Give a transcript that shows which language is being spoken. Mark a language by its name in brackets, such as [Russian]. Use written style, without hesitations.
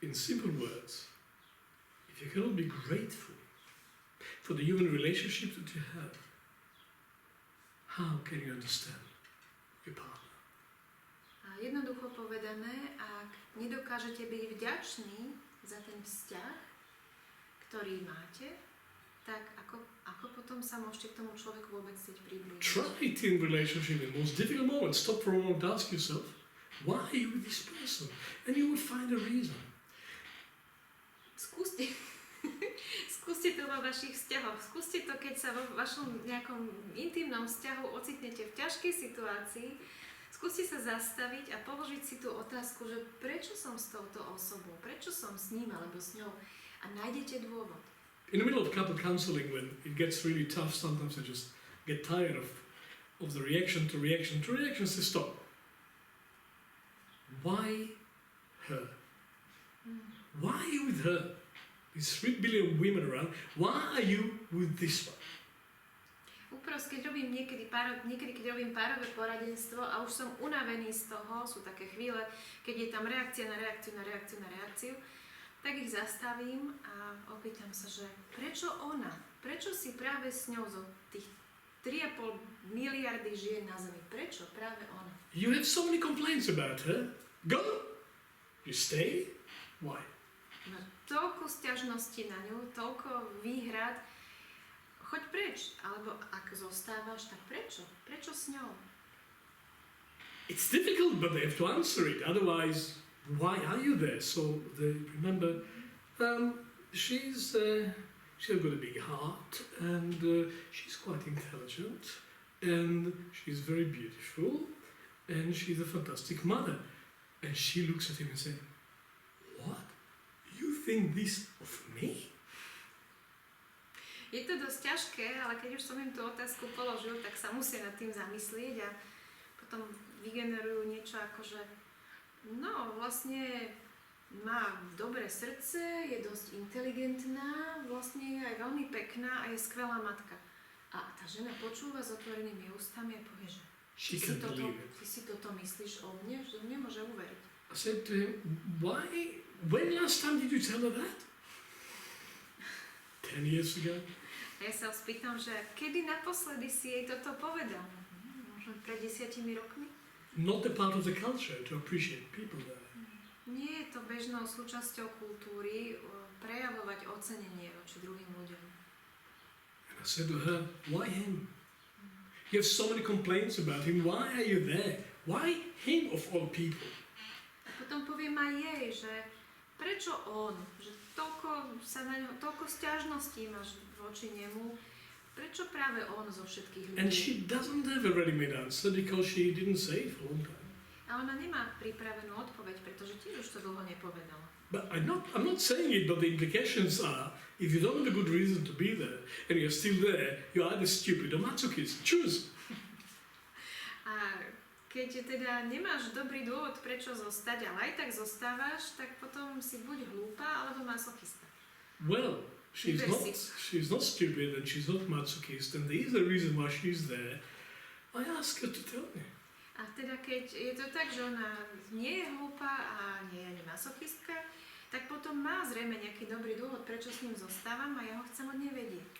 [English] In simple words, if you cannot be grateful for the human relationship that you have, how can you understand your partner? [Slovak] A jednoducho povedané, ak nedokážete byť vďační za ten vzťah, ktorý máte, tak ako potom sa môžete k tomu človeku vôbec chcieť priblížiť? [English] Try it in relationship in the most difficult moments. Stop for a moment, ask yourself, why are you with this person? And you will find a reason. [Slovak] Skúste to vo vašich vzťahoch. Skúste to, keď sa vo vašom nejakom intimnom vzťahu ocitnete v ťažkej situácii. Skúste sa zastaviť a položiť si tú otázku, že prečo som s touto osobou, prečo som s ním alebo s ňou. A nájdete dôvod. [English] In the middle of couple counseling, when it gets really tough, sometimes I just get tired of the reaction to reaction to reaction. Say, stop. Why her? Why are you with her? There's 3 billion women around. Why are you with this one? [Slovak] Keď robím niekedy, keď robím párové poradenstvo a už som unavený z toho, sú také chvíle, keď je tam reakcia na reakciu, na reakciu, na reakciu, tak ich zastavím a opýtam sa, že prečo ona? Prečo si práve s ňou zo tých 3,5 miliardy žien na Zemi? Prečo práve ona? [English] You have so many complaints about her. Go! You stay? Why? [Slovak] No, toľko sťažností na ňu, toľko výhrad. Choď preč, alebo ak zostávaš, tak prečo? Prečo s ňou? [English] It's difficult, but they have to answer it. Otherwise, why are you there? So they remember, she's got a big heart, and she's quite intelligent, and she's very beautiful, and she's a fantastic mother. And she looks at him and says, "What? You think this of me?" [Slovak] Je to dosť ťažké, ale keď už som im tú otázku položil, tak sa musia nad tým zamyslieť a potom vygenerujú niečo ako, že no vlastne má dobré srdce, je dosť inteligentná, vlastne je aj veľmi pekná a je skvelá matka. A tá žena počúva s otvorenými ústami a povie, že ty si toto myslíš o mne, že nemôže uveriť. [English] I said to him, when last time did you tell her that? 10 years ago? [Slovak] A ja sa spýtam, že kedy naposledy si jej toto povedal? Možno pred 10 rokmi? [English] Not a part of the culture to appreciate people there. [Slovak] Nie je to bežnou súčasťou kultúry prejavovať ocenenie voči druhým ľuďom. [English] And I said to her, why him? You have so many complaints about him. Why are you there? Why him of all people? [Slovak] A potom poviem aj jej, že prečo on? Že toľko sťažností máš voči nemu. Prečo práve on zo všetkých ľudí? [English] And she doesn't have a ready-made answer because she didn't say it for a long time. [Slovak] A ona nemá pripravenú odpoveď, pretože tiež už to dlho nepovedala. [English] But I'm not saying it, but the implications are, if you don't have a good reason to be there, and you're still there, you're either stupid or masochist. Choose. [Slovak] A keď teda nemáš dobrý dôvod, prečo zostať, ale aj tak zostávaš, tak potom si buď hlúpa, alebo masochista. [English] Well, she's not stupid and she's not masochist, and there is a reason why she's there. I ask her to tell me. [Slovak] A teda keď je to tak, že ona nie je hlúpa a nie je ani masochistka, tak potom má zrejme nejaký dobrý dôvod, prečo s ním zostávam a ja ho chcem od nej vedieť.